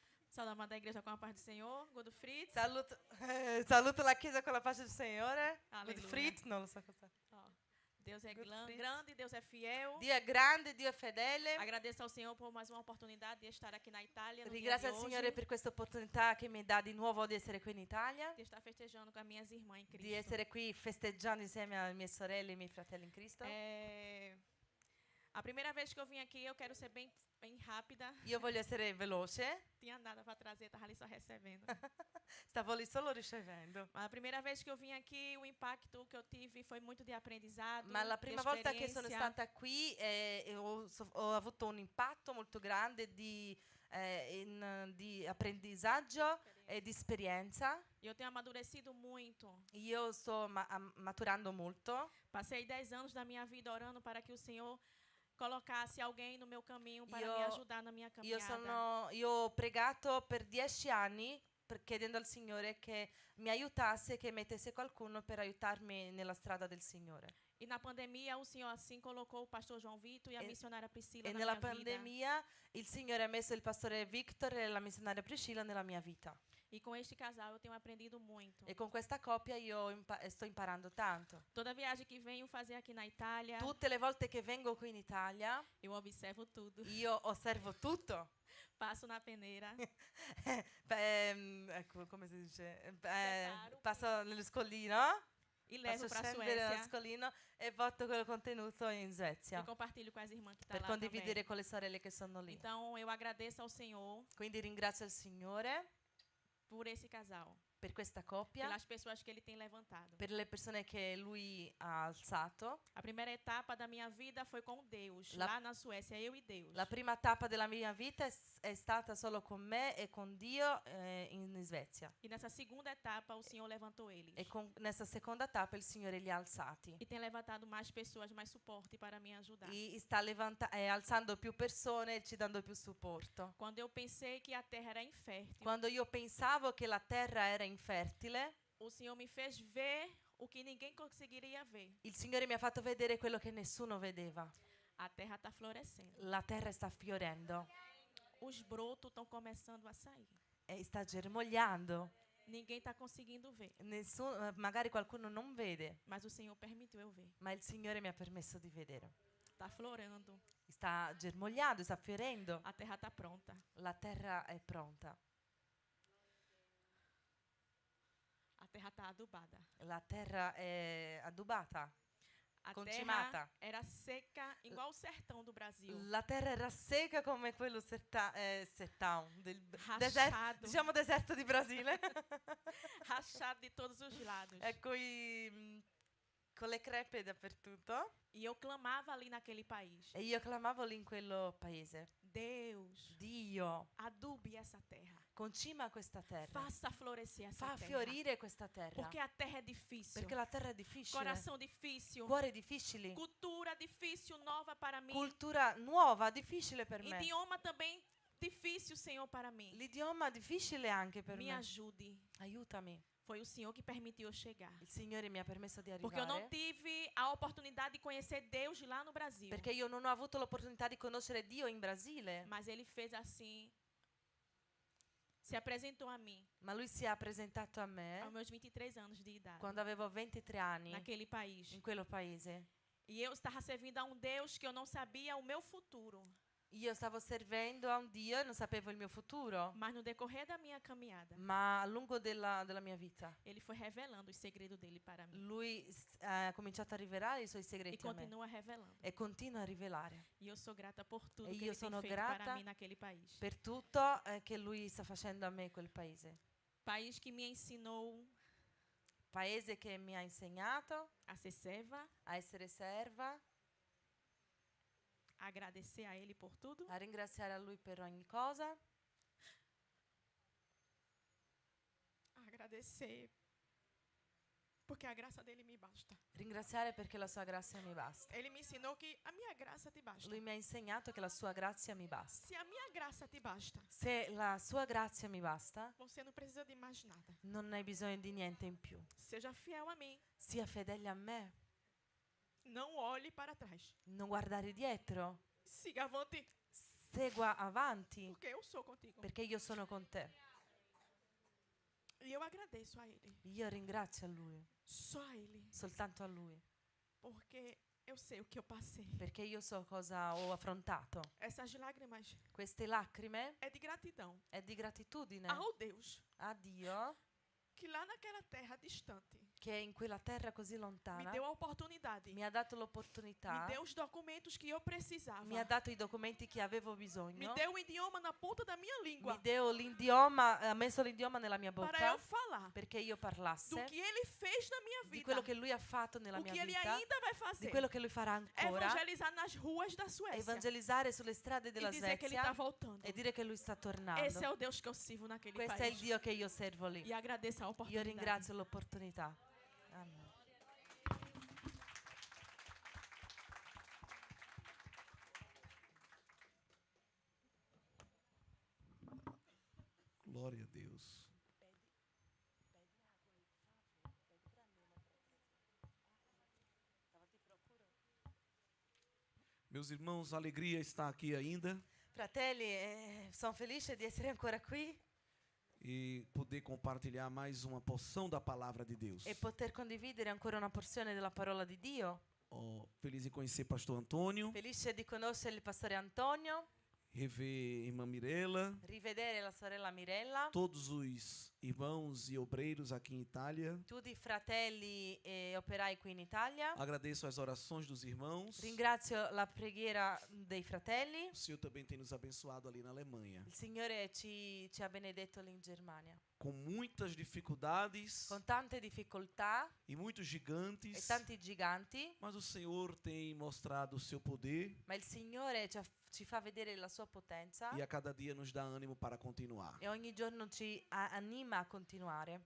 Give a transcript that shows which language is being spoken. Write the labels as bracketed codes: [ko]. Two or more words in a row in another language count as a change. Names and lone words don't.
[pt] Saudamos da igreja com a paz do Senhor. Godo Fritz. [it] Saluto la Chiesa con la pace del Signore. Alleluia. Gottfried, non lo so cosa. [pt] Ó, Deus é Good Fritz. grande, Deus é fiel. [it] Dio è grande, Dio è fedele. [pt] Agradeço ao Senhor por mais uma oportunidade de estar aqui na Itália no dia [it] Ringrazio [pt] de [it] il [pt] hoje, [it] Signore per questa opportunità che mi dà di nuovo di essere qui in Italia, [pt] de estar festejando com as minhas irmãs em [it] di [pt] Cristo. [it] essere qui festeggiando insieme alle mie sorelle e ai miei fratelli in Cristo. [pt] A primeira vez que eu vim aqui, eu quero ser bem rápida. [it] Io voglio essere veloce, [pt] Tinha nada para trazer, estava ali só recebendo. [it] stavo lì solo ricevendo. [pt] Mas a primeira vez que eu vim aqui, o impacto que eu tive foi muito de aprendizado, [it] Ma la [pt] de [it] prima volta che sono [pt] experiência. [it] stata qui ho avuto un impatto molto grande di apprendizaggio e di esperienza. [pt] E eu tenho amadurecido muito. [it] Io sto maturando molto. [pt] Passei 10 anos da minha vida orando para que o Senhor colocasse alguém no meu caminho para [it] Io- [pt] me ajudar na minha caminhada. [it] Io ho pregato per 10 anni chiedendo al Signore che mi aiutasse, che mettesse qualcuno per aiutarmi nella strada del Signore. [pt] E na pandemia, o Senhor assim colocou o pastor João Vitor e a missionária Priscila [it] E [pt] na [it] nella [pt] minha vida. [it] pandemia il Signore ha messo il pastore Victor e la missionaria Priscilla nella mia vita. [pt] E com este casal eu tenho aprendido muito. [it] E con questa coppia io sto imparando tanto. [pt] Toda viagem que venho fazer aqui na Itália, [it] Tutte le volte che vengo qui in Italia, [pt] eu observo tudo. [it] io osservo tutto. [pt] Passo na peneira, [it] Ecco, come si dice? Preparo. Passo nello scolino. [pt] e levo [it] Posso [pt] para a [it] scendere nello [pt] Suécia [it] scolino e porto quel contenuto in Svezia [pt] e compartilho com as irmãs que estão [it] per [pt] lá [it] condividere [pt] também. [it] con le sorelle che sono lì. [pt] Então, eu agradeço ao Senhor [it] Quindi ringrazio il Signore [pt] por esse casal, [it] per questa coppia, [pt] pelas pessoas que Ele tem levantado. [it] per le persone che Lui ha alzato. [pt] A primeira etapa da minha vida foi com Deus, [it] La- [pt] lá na Suécia, eu e Deus. [it] La prima tappa della mia vita è stata solo con me e con Dio in Svezia. [pt] E nessa segunda etapa, o Senhor levantou eles. [it] E nesta seconda tappa il Signore li ha alzati. [pt] E tem levantado mais pessoas, mais suporte para me ajudar. [it] E sta alzando più persone e ci dando più supporto. [pt] Quando eu pensei que a terra era infértil, [it] Quando io pensavo che la terra era infertile, [pt] o Senhor me fez ver o que ninguém conseguiria ver. [it] il Signore mi ha fatto vedere quello che nessuno vedeva. [pt] A terra está florescendo. [it] La terra sta fiorendo [pt] Os brotos estão começando a sair. [it] e sta germogliando. [pt] Ninguém está conseguindo ver, [it] Magari qualcuno non vede, [pt] mas o Senhor permitiu eu ver. [it] ma il Signore mi ha permesso di vedere. [pt] Está florando. [it] Sta germogliando, sta fiorendo. [pt] A terra está pronta. [it] La terra è pronta. [pt] A terra está adubada. [it] La terra è adubata. [pt] A [it] Concimata. [pt] terra era seca, igual o sertão do Brasil. [it] La terra era secca come quello sertão, [pt] Rachado. [it] diciamo deserto di Brasile. [pt] Rachado de todos os lados. [it] Con le crepe dappertutto. [pt] E eu clamava ali naquele país. [it] E io clamavo lì in quello paese. [pt] Deus, [it] Dio, [pt] adube essa terra. [it] concima questa terra. [pt] Faça florescer essa [it] Fa [pt] terra. [it] fiorire questa terra. [pt] Porque a terra é difícil. [it] Perché la terra è difficile. [pt] Coração difícil. [it] Cuore difficili. [pt] Cultura difícil, nova para mim. [it] Cultura nuova, difficile per me. [pt] Idioma também difícil, Senhor, para mim. [it] L'idioma difficile anche per [pt] Me [it] me. [pt] ajude. [it] Aiutami. [pt] Foi o Senhor que permitiu eu chegar. [it] Il Signore mi ha permesso di [pt] Porque eu não [it] arrivare. [pt] tive a oportunidade de conhecer Deus lá no Brasil. [it] Perché io non ho avuto l'opportunità di conoscere Dio in Brasile. [pt] Mas Ele fez assim. Se apresentou a mim [it] Ma Lui si è presentato a me [pt] aos meus 23 anos de idade. [it] quando avevo 23 anni [pt] Naquele país. [it] in quello paese. [pt] E eu estava servindo a um Deus que eu não sabia o meu futuro. [it] Io stavo servendo a un Dio e non sapevo il mio futuro. [pt] Mas no decorrer da minha caminhada, [it] Ma a lungo della mia vita, [pt] Ele foi revelando os segredos dele para mim. [it] Lui ha cominciato a rivelare i suoi [pt] E [it] segreti a me. [pt] continua revelando. [it] E continua a rivelare. [pt] E eu sou grata por tudo [it] E [pt] que [it] io [pt] Ele tem [it] sono [pt] feito [it] grata [pt] para mim naquele país. [it] Per tutto che Lui sta facendo a me in quel paese. [pt] País que me ensinou [it] Paese che mi ha insegnato [pt] a ser serva, [it] a essere serva, [pt] a agradecer a Ele por tudo, [it] a ringraziare a Lui per ogni cosa, [pt] a agradecer porque a graça dele me basta. [it] ringraziare perché la sua grazia mi basta. [pt] Ele me ensinou que a minha graça te basta. [it] Lui mi ha insegnato che la sua grazia mi basta. [pt] Se a minha graça te basta, [it] Se la sua grazia mi basta, [pt] você não precisa de mais nada. [it] non hai bisogno di niente in più. [pt] Seja fiel a mim. [it] Sia fedele a me, [pt] Não olhe para trás. [it] non guardare dietro, [pt] Siga avante. [it] segua avanti, [pt] porque eu sou contigo. [it] perché io sono con te. [pt] E eu agradeço a Ele, [it] Io ringrazio a Lui, [pt] só a Ele, [it] soltanto a Lui, [pt] porque eu sei o que eu passei. [it] perché io so cosa ho affrontato. [pt] Essas lágrimas [it] Queste lacrime [pt] é de gratidão [it] è di gratitudine [pt] ao Deus [it] a Dio [pt] que lá naquela terra distante [it] che in quella terra così [pt] me [it] lontana [pt] deu a oportunidade, [it] mi ha dato [pt] me [it] l'opportunità, [pt] deu os documentos que eu precisava, [it] mi ha dato i documenti che avevo [pt] me [it] bisogno, [pt] deu o idioma na ponta da minha língua [it] mi deu l'idioma, ha messo l'idioma nella mia [pt] para [it] bocca [pt] eu falar [it] perché io [pt] do [it] parlasse [pt] que Ele fez na minha [it] di [pt] vida, [it] quello che Lui ha fatto nella [pt] o [it] mia [pt] que Ele [it] vita, [pt] ainda vai [it] di [pt] fazer. [it] quello che Lui farà ancora, [pt] Evangelizar nas ruas da Suécia [it] evangelizzare sulle strade [pt] e [it] della [pt] dizer que Ele está [it] Svezia [pt] voltando. [it] e dire che Lui sta [pt] Esse é [it] tornando. [pt] o Deus que eu sirvo naquele [it] Questo è il [pt] país. [it] Dio che io servo lì. [pt] E agradeço a [it] Io [pt] oportunidade. [it] ringrazio l'opportunità. [pt] Amen. Glória a Deus. Meus irmãos, a alegria está aqui ainda [it] Fratelli, sono felice di essere ancora qui [pt] e poder compartilhar mais uma porção da palavra de Deus. [it] e poter condividere ancora una porzione della parola di Dio. [pt] Oh, feliz em conhecer Pastor Antônio, [it] Felice di conoscere il pastore Antonio, [pt] rever irmã Mirela, [it] rivedere la sorella Mirella, [pt] todos os irmãos e obreiros aqui em Itália. [it] tutti i fratelli e operai qui in Italia. [pt] Agradeço as orações dos irmãos. [it] Ringrazio la preghiera dei fratelli. [pt] O Senhor também tem nos abençoado ali na Alemanha. [it] Il Signore ci ha benedetto lì in Germania. [pt] Com muitas dificuldades [it] Con tante difficoltà [pt] e muitos [it] e [pt] gigantes, [it] tanti giganti, [pt] mas o Senhor tem mostrado o seu poder [it] ma il Signore ci fa vedere la sua potenza [pt] e a cada dia nos dá ânimo para continuar. [it] e ogni giorno ci anima a continuare.